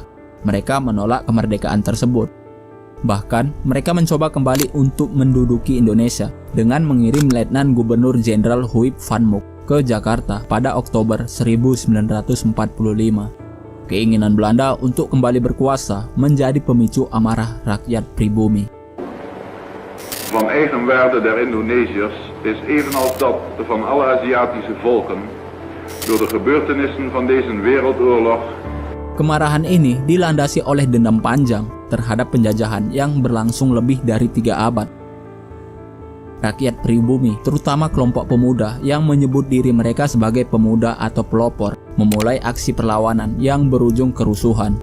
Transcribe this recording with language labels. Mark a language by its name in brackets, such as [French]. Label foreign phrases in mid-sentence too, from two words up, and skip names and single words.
[Indonesian] Mereka menolak kemerdekaan tersebut. Bahkan mereka mencoba kembali untuk menduduki Indonesia dengan mengirim Letnan Gubernur Jenderal Huip van Mook ke Jakarta pada Oktober 1945. Keinginan Belanda untuk kembali berkuasa menjadi pemicu amarah rakyat pribumi. [Dutch] Van eigenwaarde der Indonesiërs is evenals dat van alle Aziatische volken door de gebeurtenissen van deze wereldoorlog. [Indonesian] Kemarahan ini dilandasi oleh dendam panjang terhadap penjajahan yang berlangsung lebih dari 3 abad. Rakyat pribumi, terutama kelompok pemuda yang menyebut diri mereka sebagai pemuda atau pelopor, memulai aksi perlawanan yang berujung kerusuhan.